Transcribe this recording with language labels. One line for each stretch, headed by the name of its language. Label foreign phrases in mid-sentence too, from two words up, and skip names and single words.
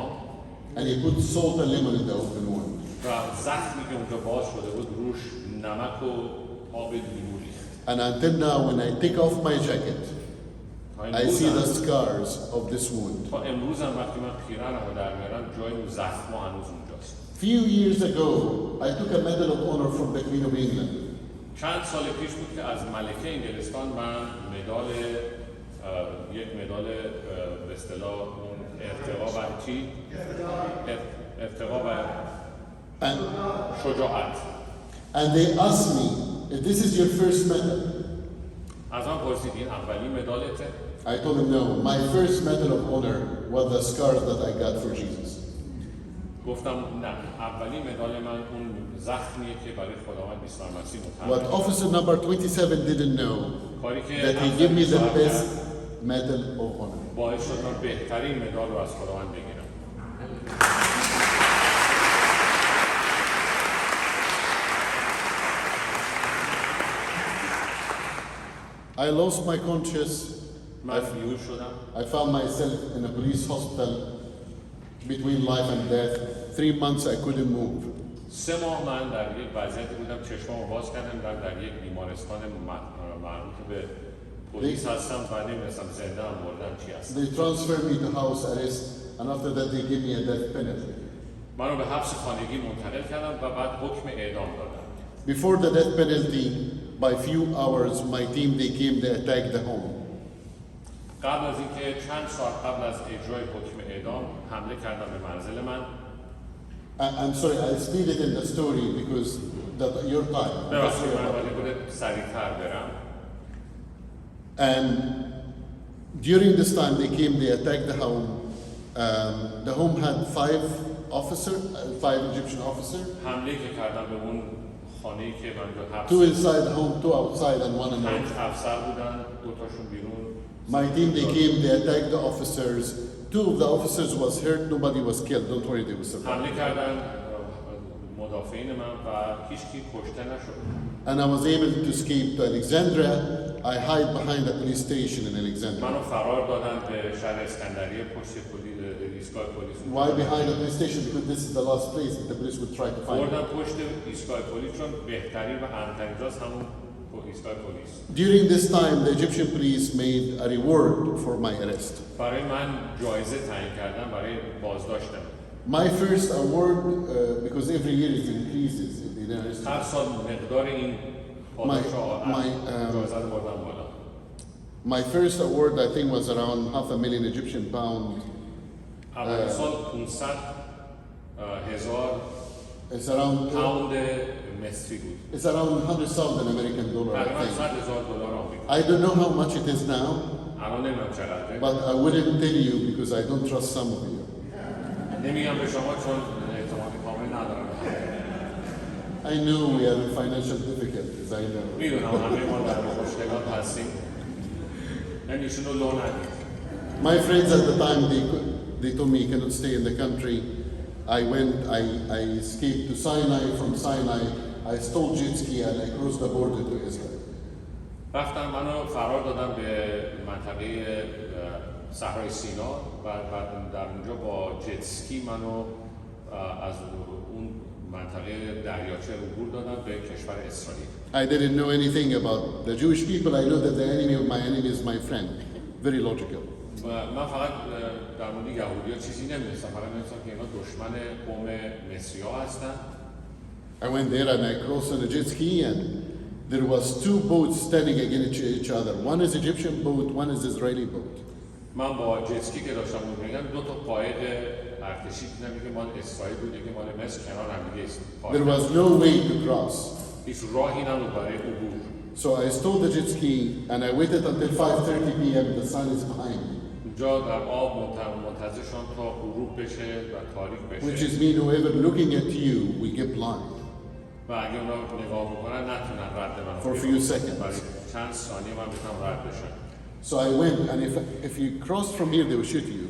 English: And he put salt and lemon in the open wound.
Persian: و زخمی که اونجا باز شده بود روش نمک و آب لیمو ریخت.
English: And until now, when I take off my jacket, I see the scars of this wound.
Persian: تا امروز هم وقتی من پیرنم رو در میارم جای اون زخم هنوز اونجاست.
English: Few years ago, I took a Medal of Honor from the Queen of England.
Persian: چند سال پیش بود که از ملکه انگلستان من یک مدال به اصطلاح اون ارتقا بر چی؟ ارتقا بر
English: And,
Persian: شجاعت.
English: and they asked me, if this is your first medal?
Persian: از من پرسید این اولین مدالته؟
English: I told him no. My first Medal of Honor was the scars that I got for Jesus.
Persian: گفتم نه، اولین مدال من اون زخمیه که برای خداوند عیسی مسیح
English: What
Persian: متعلق.
English: officer number 27 didn't know,
Persian: کاری که
English: that he gave me the best Medal of Honor.
Persian: باعث شد من بهترین مدال رو از خداوند بگیرم.
English: I lost my conscience.
Persian: من بیهوش شدم.
English: I found myself in a police hospital between life and death. 3 months I couldn't move.
Persian: 3 ماه من در یک وضعیتی بودم چشمامو باز کردم در یک بیمارستان مربوط به پلیس هستم و نمی‌دونستم زنده ام مردم چی هستم.
English: They transferred me to house arrest, and after that they gave me a death penalty.
Persian: منو به حبس خانگی منتقل کردم و بعد حکم اعدام دادن.
English: Before the death penalty, by few hours, my team they came, they attacked the home.
Persian: قبل از اینکه چند ساعت قبل از اجرای حکم اعدام حمله کردن به منزل من.
English: I'm sorry, I'll speed it in the story because your time.
Persian: ببخشید من باید بوده سریع‌تر برم.
English: And during this time they came, they attacked the home. The home had 5 Egyptian officers.
Persian: حمله که کردن به اون خانه‌ای که من رو حبس
English: 2 inside the home, 2 outside, and 1 in the 5 home.
Persian: افسر بودن، 2 تاشون بیرون.
English: My team, they came, they attacked the officers. 2 of the officers was hurt, nobody was killed. Don't worry, they will survive.
Persian: حمله کردن مدافعین من و هیچ کی کشته نشد.
English: And I was able to escape to Alexandria. I hide behind a police station in Alexandria.
Persian: منو فرار دادن به شهر اسکندریه پشت ایستگاه پلیس.
English: Why behind a police station? Because this is the last place that the police would try to find me.
Persian: بردن پشت ایستگاه پلیس چون بهترین و امن‌ترین جاست همون ایستگاه پلیس.
English: During this time, the Egyptian police made a reward for my arrest.
Persian: برای من جایزه تعیین کردن برای بازداشتم.
English: My first award, because every year it increases.
Persian: هر سال مقدار این پاداش‌ها جایزه رو بردن بالا.
English: My first award, I think, was around $500,000 Egyptian pound.
Persian: اول سال 500,000
English: It's around
Persian: پوند مصری بود.
English: it's around $100,000 American dollar, I
Persian: تقریباً
English: think.
Persian: 100,000 دلار آمریکا.
English: I don't know how much it is now,
Persian: الان نمیدونم چقدره.
English: but I wouldn't tell you because I don't trust some of you.
Persian: نمیگم به شما چون اعتماد کامل ندارم.
English: I know we are in financial difficulties, I know.
Persian: میدونم همه ما در مشکلات هستیم. یعنی ایشونو لو ندید.
English: My friends at the time, they told me you cannot stay in the country. I went, I escaped to Sinai. From Sinai, I stole jet ski and I crossed the border to Israel.
Persian: رفتن منو فرار دادن به منطقه صحرای سینا و بعد در اونجا با جتسکی منو از اون منطقه دریاچه عبور دادن به کشور اسرائیل.
English: I didn't know anything about the Jewish people. I know that the enemy of my enemy is my friend. Very logical.
Persian: و من فقط در مورد یهودی‌ها چیزی نمی‌دونستم، فقط می‌دونستم که اینا دشمن قوم مصری‌ها هستن.
English: I went there and I crossed on a jet ski and there was two boats standing against each other. One is Egyptian boat, one is Israeli boat.
Persian: من با جتسکی که داشتم می‌رفتم دو تا قایق ارتشی دیدم که مال اسرائیل بود که مال مصر کنار هم دیگه است.
English: There was no way to cross.
Persian: هیچ راهی نبود برای عبور.
English: So I stole the jet ski and I waited until 5:30 p.m. The sun is behind me.
Persian: اونجا در آب منتظر شدم تا غروب بشه و تاریک
English: Which
Persian: بشه.
English: is mean whoever looking at you will get blind
Persian: و اگه اونا نگاه بکنن نتونن رد من
English: for a few seconds.
Persian: برای چند ثانیه من بتونم رد بشم.
English: So I went and if you cross from here they will shoot you.